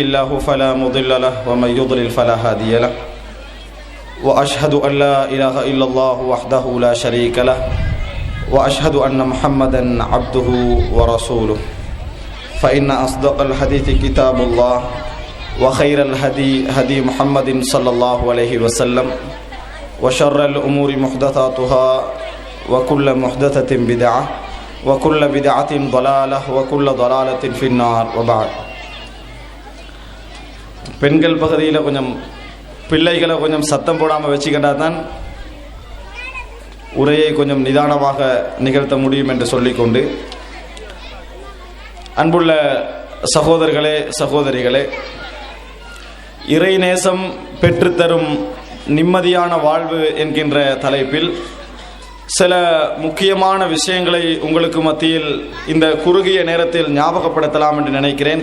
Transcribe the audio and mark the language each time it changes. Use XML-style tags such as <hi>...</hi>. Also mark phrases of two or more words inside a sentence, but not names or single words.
<ar>الله فلا مضل له ومن يضلل فلا هادي له وأشهد أن لا إله إلا الله وحده لا شريك له وأشهد أن محمدا عبده ورسوله فإن أصدق الحديث كتاب الله وخير الهدي هدي محمد صلى الله عليه وسلم وشر الأمور محدثاتها وكل محدثة بدعة وكل بدعة ضلالة وكل ضلالة في النار وبعد</ar> <ta>பெண்கள் பகுதியில் கொஞ்சம் பிள்ளைகளை கொஞ்சம் சத்தம் போடாமல் வச்சுக்கிட்டா தான் உரையை கொஞ்சம் நிதானமாக நிகழ்த்த முடியும் என்று சொல்லிக்கொண்டு, அன்புள்ள சகோதரர்களே சகோதரிகளே, இறைநேசம் பெற்றுத்தரும் நிம்மதியான வாழ்வு என்கின்ற தலைப்பில் சில முக்கியமான விஷயங்களை உங்களுக்கு மத்தியில் இந்த குறுகிய நேரத்தில் ஞாபகப்படுத்தலாம் என்று நினைக்கிறேன்.</ta>